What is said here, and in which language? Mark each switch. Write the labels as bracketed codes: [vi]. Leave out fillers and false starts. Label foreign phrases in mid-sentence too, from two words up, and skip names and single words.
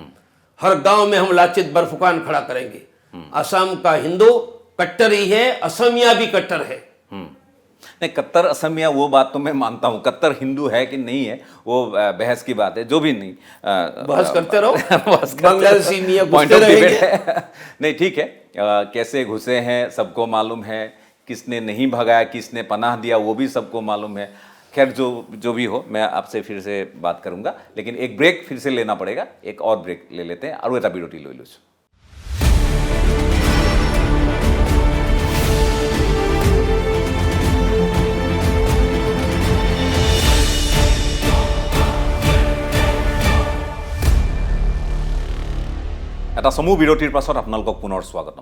[hi] हर गांव में हम लाचित बरफुकान खड़ा करेंगे। असम का हिंदू कट्टर ही है, असमिया भी कट्टर है। नहीं, कट्टर असमिया वो बात तो मैं मानता हूँ। कट्टर हिंदू है कि नहीं है वो बहस की बात है, जो भी नहीं बहस करते रहो। बहस करते बांग्लादेशी मियां [en] Point [hi] घुसते [en] of debate [hi] रहेंगे। है। नहीं, ठीक है। कैसे घुसे हैं सबको मालूम है, किसने नहीं भगाया, किसने पनाह दिया वो भी सबको मालूम है। खैर, जो भी हो, मैं आपसे फिर से बात करूंगा, लेकिन एक ब्रेक फिर से लेना पड़ेगा। एक और ब्रेक ले लेते हैं और [as] এটা বিরতি লৈ লৈছো। [hi] এটা চমু বিৰতিৰ পাছত আপোনালোকক পুনৰ স্বাগতম।